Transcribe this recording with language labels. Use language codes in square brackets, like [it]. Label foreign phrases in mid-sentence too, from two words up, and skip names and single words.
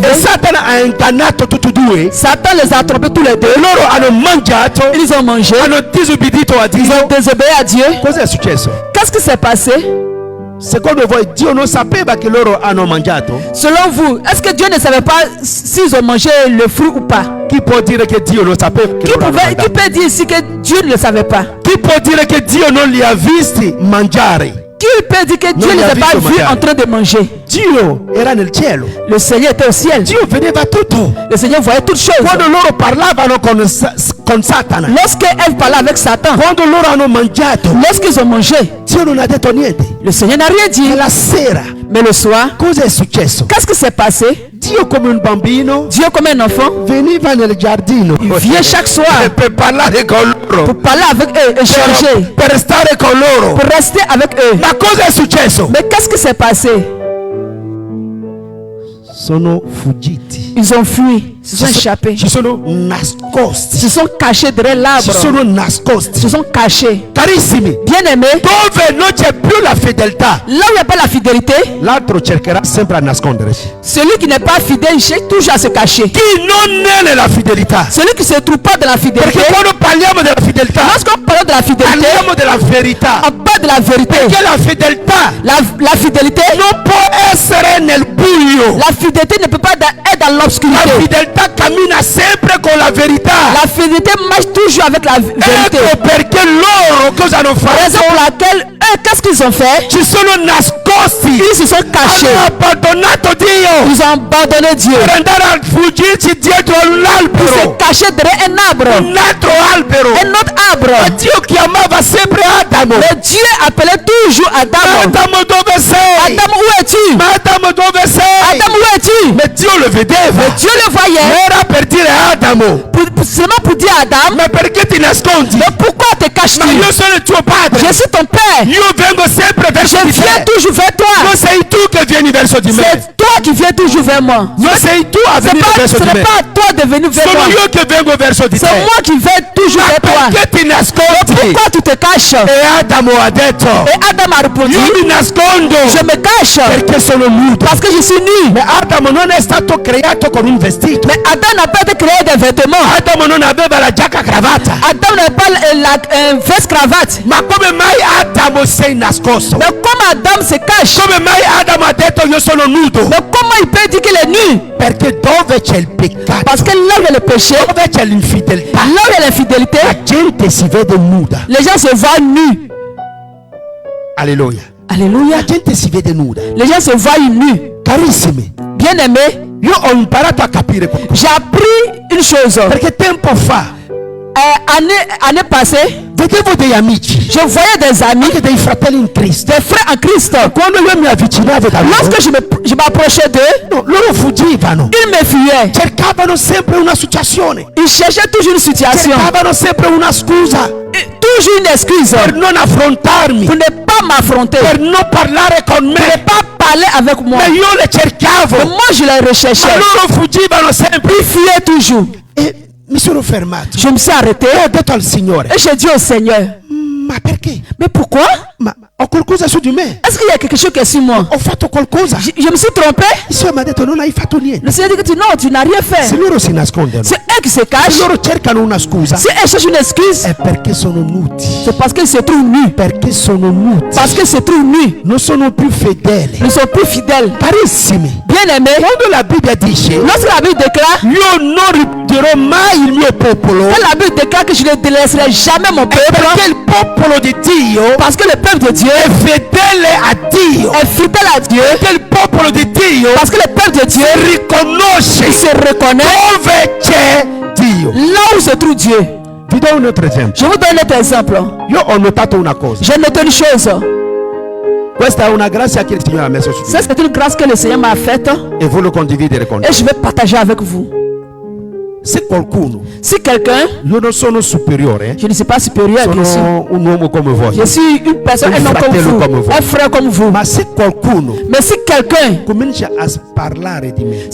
[it] e Satana ha ingannato tutti e due. [fr] Satan les a trompés tous les deux. [it] Loro hanno mangiato. [fr] Ils ont mangé. [it] Hanno disobbedito a Dio. [fr] Ils ont désobéi à Dieu. [it] Cosa è successo? [fr] Qu'est-ce qui s'est passé? [it] Secondo voi Dio non sapeva che loro hanno mangiato? [fr] Selon vous, est-ce que Dieu ne savait pas s'ils ont mangé le fruit ou pas? [it] Chi può dire che Dio non sapeva che loro hanno mangiato? [fr] Qui peut dire ici que Dieu ne le savait pas? [it] Chi può dire che Dio non li ha visti mangiare? [fr] Qui peut dire que Dieu ne les a pas vus en train de manger? [it] Dio era nel cielo. [fr] Le Seigneur était au ciel. [it] Dio vedeva tutto. [fr] Le Seigneur voyait toutes choses. [it] Quando loro parlavano con Satana. [fr] Lorsque Ève parlait avec Satan. [it] Quando loro hanno mangiato. [fr] Lorsqu'ils ont mangé. [it] Dio non ha detto niente. [fr] Le Seigneur n'a rien dit. [it] E la sera. [fr] Mais le soir. [it] Cosa è successo? [fr] Qu'est-ce qui s'est passé? [it] Dio come un bambino. [fr] Dieu comme un enfant. [it] Veniva nel giardino. [fr] Il vient chaque soir. [it] Per parlare con loro. [fr] Pour parler avec eux, échanger. [it] Per stare con loro. [fr] Pour rester avec eux. [it] Ma cosa è successo? [fr] Mais qu'est-ce qui s'est passé? [it] Sono fuggiti. [fr] Ils ont fui. se sont échappés. [it] Ci sono nascosti. [fr] Se sont cachés derrière [it] Ci [fr] l'arbre. [it] sono nascosti. [fr] Se sont cachés. [it] Carissimi, [fr] Bien-aimés, [it] dove non c'è più la fedeltà, [fr] là où il n'y a pas la fidélité, [it] l'altro cercherà sempre a nascondersi. [fr] celui qui n'est pas fidèle, il cherche toujours à se cacher. [it] Chi non è nella fedeltà, [fr] Celui qui ne se trouve pas dans la fidélité, [it] perché quando parliamo della fedeltà, [fr] lorsqu'on parle de la fidélité, [it] parliamo della verità. [fr] on parle de la vérité. [it] Perché la fedeltà [fr] La fidélité, [it] non può essere nel buio. [fr] la fidélité ne peut pas être dans [it] La [fr] l'obscurité. [it] fedeltà cammina sempre con la verità. [fr] La fidélité marche toujours avec la vérité. [it] Ecco perché loro cosa hanno [fr] Raison [it] fatto? [fr] pour laquelle, eux, qu'est-ce qu'ils ont fait? [it] Ci sono nascosti. [fr] Ils se sont cachés. [it] Hanno abbandonato Dio [fr] Ils ont abandonné Dieu. [it] per andare a fuggirci dietro [fr] Ils se [it] all'albero. [fr] cachaient derrière un arbre. [it] Un altro albero. [fr] Un autre arbre. [it] Ma Dio chiamava sempre Adamo. [fr] Mais Dieu appelait toujours Adam. [it] Adamo dove sei? [fr] Adam, où es-tu? [it] Ma Adamo dove sei? [fr] Adam, où es-tu? [it] Ma Dio lo vedeva. [fr] Dieu le voyait. [it] Era per dire Adamo. [fr] Seulement pour dire à Adam, [it] Ma perché ti nascondi? [fr] mais pourquoi te caches-tu? [it] Ma io sono il tuo padre. [fr] Je suis ton père. [it] Io vengo sempre verso [fr] Je [it] di [fr] viens [it] te. [fr] toujours vers toi. [it] Non sei tu che vieni verso di me. [fr] C'est toi qui viens toujours vers moi. [it] Non sei tu a venire verso [fr] Ce [it] di [fr] n'est [it] me. [fr] pas à toi de venir vers [it] Sono [fr] moi. [it] io che vengo verso di te. [fr] C'est moi qui vais toujours [it] Ma [fr] vers toi. [it] perché ti nascondi? [fr] Pourquoi tu te caches? [it] E Adamo ha detto, [fr] Et Adam a répondu, [it] io mi nascondo [fr] je me cache [it] perché sono nudo. [fr] parce que je suis nu. [it] Ma Adamo non è stato creato con un vestito. [fr] Mais Adam n'a pas été créé des vêtements. [it] Adamo non aveva la giacca cravatta. [fr] Adam n'a pas la veste cravate. [it] Ma come mai Adamo sei nascosto? [fr] Mais comme Adam se cache, [it] Come mai Adamo ha detto io sono nudo? [fr] mais comment il peut dire qu'il est nu? [it] Perché dove c'è il peccato, [fr] Parce que là où il y a le péché, [it] dove c'è l'infedeltà, [fr] là où il y a l'infidélité, [it] la gente si vede nuda. [fr] les gens se voient nus. [it] Alleluia. [fr] Alléluia. [it] La gente si vede nuda. [fr] Les gens se voient nus. [it] Carissimi, [fr] Bien-aimés, [it] io ho imparato a capire qualcosa. [fr] j'ai appris une chose. [it] Perché tempo fa [fr] Année passée, [it] vedevo degli amici, [fr] je voyais des amis, [it] anche dei fratelli in Cristo. [fr] des frères en Christ. [it] Quando io mi avvicinavo da loro, [fr] Lorsque je m'approchais d'eux, [it] no, loro fuggivano. [fr] ils me fuyaient. [it] Cercavano sempre una situazione. [fr] Ils cherchaient toujours une situation, [it] Cercavano sempre una scusa [fr] toujours une excuse [it] per non affrontarmi, [fr] pour ne pas m'affronter, [it] per non parlare con [fr] pour ne [it] me. [fr] pas parler avec moi. [it] Ma io le cercavo. [fr] Mais moi, je les recherchais. [it] Ma loro fuggivano sempre. [fr] Ils fuyaient toujours. [it] E mi sono fermato. [fr] Je me suis arrêté [it] E ho detto al Signore, [fr] et j'ai dit au Seigneur, [it] ma perché? [fr] mais pourquoi? [it] Ma ho qualcosa su di me. [fr] Est-ce qu'il y a quelque chose qui est sur moi? [it] Ho fatto qualcosa. [fr] Je me suis trompé. [it] Il Signore mi ha detto non hai fatto niente. [fr] Le Seigneur dit que non, tu n'as rien [it] Se [fr] fait. [it] loro si nascondono, [fr] C'est eux qui se [it] se [fr] cachent. [it] loro cercano una scusa, [fr] Si eux cherchent une excuse, [it] è perché sono nudi. [fr] c'est parce qu'ils se trouvent nus. [it] Perché sono nudi. [fr] Parce qu'ils se trouvent nus. [it] Non sono più fedeli. [fr] Ils ne sont plus fidèles. [it] Carissimi, [fr] Bien-aimés, [it] quando la Bibbia dice [fr] lorsque la Bible déclare, [it] io non ripuderò mai il mio popolo, [fr] quand la Bible déclare que je ne délaisserai jamais mon [it] è [fr] peuple, [it] perché il popolo di Dio [fr] parce que le peuple de Dieu [it] è fedele a Dio. [fr] est fidèle à Dieu, [it] Perché il popolo di Dio [fr] parce que le peuple de Dieu [it] riconosce [fr] il se reconnaît [it] dove c'è Dio. [fr] là où se trouve Dieu. [it] Vi do un altro esempio. [fr] Je vous donne un autre exemple. [it] Io ho notato una cosa. [fr] J'ai noté une chose. [it] Questa è una grazia che il Signore ha messo su di [fr] Ça, [it] me [fr] c'est une grâce que le Seigneur m'a faite [it] e voglio condividere con [fr] et [it] te. [fr] je vais partager avec vous. [it] Se qualcuno, [fr] Si quelqu'un, [it] io non sono superiore, [fr] je ne suis pas supérieur, bien sûr. [it] sono un uomo come voi, [fr] Je suis une personne, un homme comme [it] fratello come [fr] vous, [it] voi. [fr] un frère comme vous. [it] ma se qualcuno [fr] Mais si quelqu'un, [it] comincia a parlare di me,